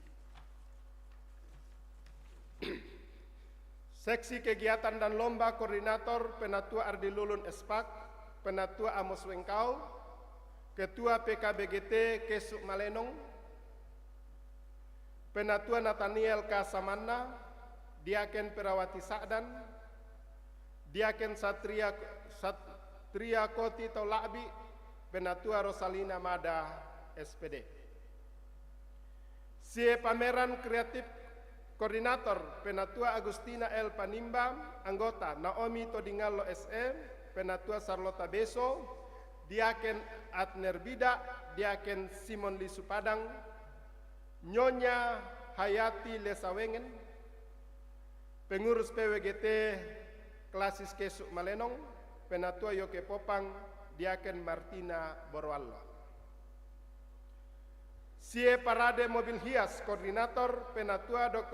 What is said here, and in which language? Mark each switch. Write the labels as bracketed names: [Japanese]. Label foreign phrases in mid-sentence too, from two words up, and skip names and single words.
[Indonesian] Seksi Kegiatan dan Lomba, Koordinator Penatua Ardi Lulun Espak, Penatua Amos Wengkau, Ketua PKBGT Kesuk Malenong, Penatua Nathaniel K. Samanna, Diaken Perawati Sa'dan, Diaken Satria Koti Taulabi, Penatua Rosalina Mada SPD. Sie Pameran Kreatif, Koordinator Penatua Agustina L. Panimba, anggota Naomi Todingalo SE, Penatua Sarlota Beso, Diaken Adner Bida, Diaken Simon Lisu Padang, Nyonya Hayati Lesawengen, Pengurus PWGT Klasis Kesuk Malenong, Penatua Yoke Popang, Diaken Martina Borwallo. Sie Parade Mobil Hias, Koordinator Penatua Dr.